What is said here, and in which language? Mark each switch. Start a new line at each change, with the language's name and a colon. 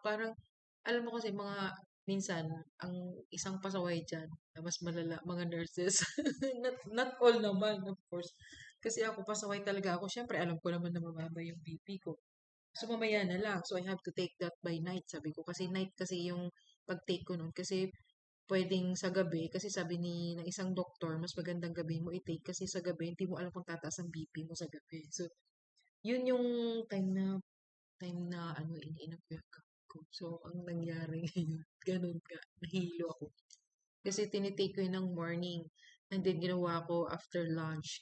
Filipino: Parang, alam mo kasi minsan, ang isang pasaway dyan, na mas malala, mga nurses, not all naman, of course. Kasi ako, pasaway talaga ako. Siyempre, alam ko naman na mababa yung BP ko. So, mamaya na lang.
English: So, I have to take that by night,
Filipino: sabi ko. Kasi night kasi yung pag-take ko nun. Kasi, pwedeng sa gabi, kasi sabi ng isang doktor, mas magandang gabi mo i-take kasi sa gabi, hindi mo alam kung tataas ang BP mo sa gabi. So, yun yung time na iniinom ko yung gamot. ko. So, ang nangyari ngayon, ganun nga, nahilo ako. Kasi tinitake ko yun ng morning. And then, ginawa ko after lunch.